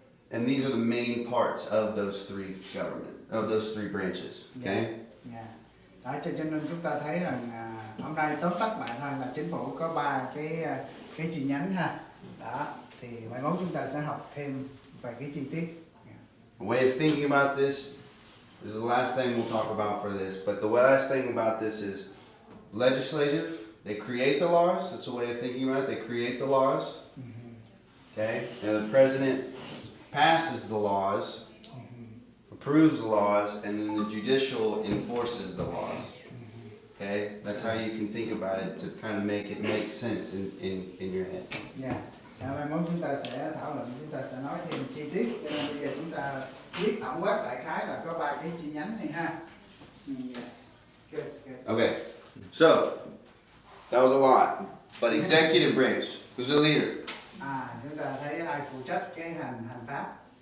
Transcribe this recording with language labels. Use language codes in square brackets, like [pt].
[en] And these are the main parts of those three branches, okay? Yeah. [vi] Đó, cho nên chúng ta thấy rằng hôm nay tóm tắt lại thôi là chính phủ có 3 cái chi nhánh ha. Đó, thì mai mốt chúng ta sẽ học thêm về cái chi tiết. [en] A way of thinking about this is the last thing we'll talk about for this, but the last thing about this is legislative. They create the laws. That's a way of thinking about it. They create the laws. Okay? And the president passes the laws, approves the laws, and then the judicial enforces the laws. Okay? That's how you can think about it to kind of make it make sense in your head. Yeah. [vi] Mai mốt chúng ta sẽ thảo luận, chúng ta sẽ nói thêm chi tiết. Cho nên bây giờ chúng ta viết tổng quát đại khái là có 3 cái chi nhánh này ha. [en] Good. Okay. So, that was a lot. But executive branch, who's the leader? [vi] Chúng ta thấy ai phụ trách cái hành pháp?